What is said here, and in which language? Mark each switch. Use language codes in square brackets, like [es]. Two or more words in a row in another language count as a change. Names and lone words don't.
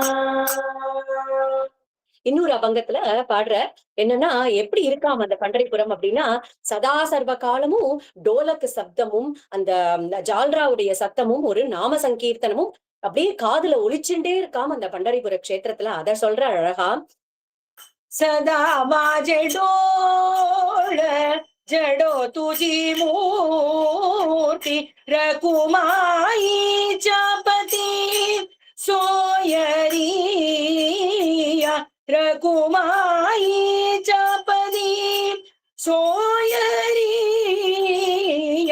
[ta] இன்னொரு அபங்கத்துல பாடுற என்னன்னா எப்படி இருக்காம அந்த பண்டரிபுரம் அப்படின்னா, சதா சர்வ காலமும் டோலக்கு சப்தமும் அந்த ஜால்ராவுடைய சத்தமும் ஒரு நாம சங்கீர்த்தனமும் அப்படியே காதுல ஒலிச்சுட்டே இருக்காம அந்த பண்டரிபுர க்ஷேத்திரத்துல. அத சொல்ற அழகா, [mr] सदा माझे डोळ जडो तुझी मूर्ती रकुमाईच्या पती सोयरिया रकुमाईच्या पदी सोयरिया.